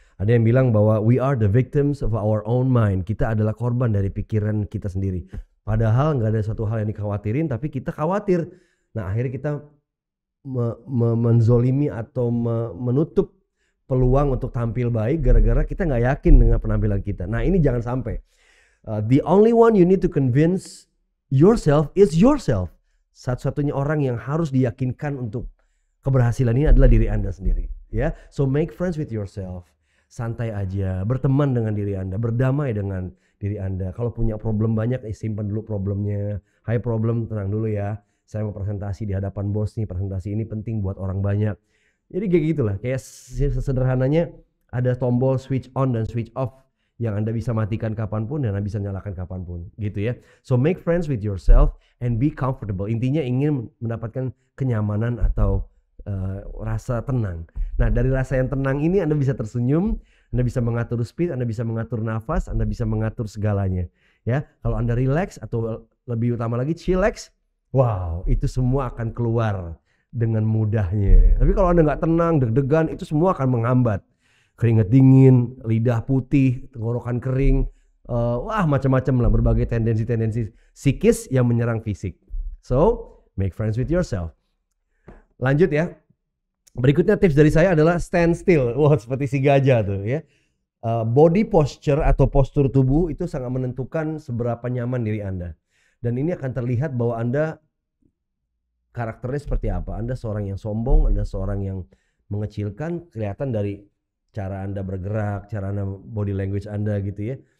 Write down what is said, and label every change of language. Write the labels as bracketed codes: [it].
[id] Ada yang bilang bahwa [en] we are the victims of our own mind. [id] Kita adalah korban dari pikiran kita sendiri. Padahal nggak ada suatu hal yang dikhawatirin, tapi kita khawatir. Nah, akhirnya kita menzolimi atau menutup peluang untuk tampil baik gara-gara kita nggak yakin dengan penampilan kita. Nah, ini jangan sampai. [en] The only one you need to convince yourself is yourself. [id] Satu-satunya orang yang harus diyakinkan untuk keberhasilan ini adalah diri Anda sendiri, ya. [en] So make friends with yourself. [id] Santai aja, berteman dengan diri Anda, berdamai dengan diri Anda. Kalau punya problem banyak, simpan dulu problemnya. Hai problem, tenang dulu ya. Saya mau presentasi di hadapan bos nih, presentasi ini penting buat orang banyak. Jadi kayak gitulah, kayak sesederhananya ada tombol switch on dan switch off yang Anda bisa matikan kapanpun dan Anda bisa nyalakan kapanpun, gitu ya. [en] So make friends with yourself and be comfortable. [id] Intinya ingin mendapatkan kenyamanan atau rasa tenang. Nah, dari rasa yang tenang ini Anda bisa tersenyum, Anda bisa mengatur speed, Anda bisa mengatur nafas, Anda bisa mengatur segalanya. Ya, kalau Anda relax atau lebih utama lagi chillax, wow, itu semua akan keluar dengan mudahnya. Tapi kalau Anda nggak tenang, deg-degan, itu semua akan menghambat. Keringat dingin, lidah putih, tenggorokan kering, wah macam-macam lah, berbagai tendensi-tendensi psikis yang menyerang fisik. [en] So, make friends with yourself. [id] Lanjut ya. Berikutnya tips dari saya adalah [en] stand still. [id] Wah, seperti si gajah tuh ya. Body posture atau postur tubuh itu sangat menentukan seberapa nyaman diri Anda. Dan ini akan terlihat bahwa Anda karakternya seperti apa. Anda seorang yang sombong, Anda seorang yang mengecilkan, kelihatan dari cara Anda bergerak, cara Anda body language Anda gitu ya.